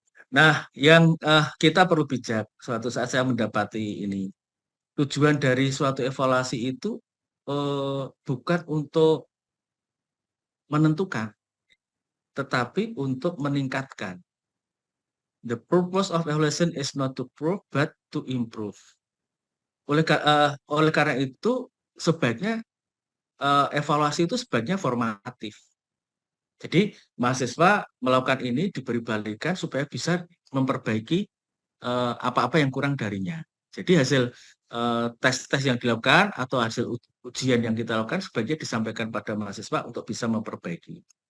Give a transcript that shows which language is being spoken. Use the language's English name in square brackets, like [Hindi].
[Indonesian] Nah, yang kita perlu bijak, suatu saat saya mendapati ini, tujuan dari suatu evaluasi itu bukan untuk menentukan, tetapi untuk meningkatkan. [English] The purpose of evaluation is not to prove, but to improve. [Indonesian] Oleh karena itu, sebaiknya evaluasi itu sebaiknya formatif. Jadi mahasiswa melakukan ini diberi balikan supaya bisa memperbaiki apa-apa yang kurang darinya. Jadi hasil tes-tes yang dilakukan atau hasil ujian yang kita lakukan sebaiknya disampaikan pada mahasiswa untuk bisa memperbaiki.